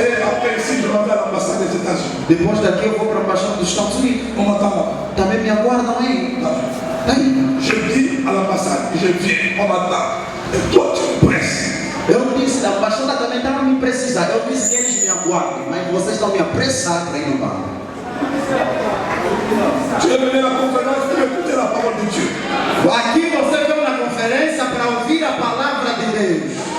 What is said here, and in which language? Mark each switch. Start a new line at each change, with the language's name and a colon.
French: Et après ici, je m'en vais à l'ambassade des États-Unis.
Portuguese: Depois daqui eu vou para a embaixada dos Estados Unidos.
French: On m'attend là.
Portuguese: Também me aguardam aí. Aí.
French: Je dis à l'ambassade, je viens, on m'attend. Et toi, tu me presses.
Portuguese: Eu disse, a embaixada também estava a me precisar. Eu disse que eles me aguardem, mas vocês estão me apressar para ir no banco.
French: Tu es venu à la conférence pour écouter la parole de Dieu.
Portuguese: Aqui você veio na conferência para ouvir a palavra de Deus.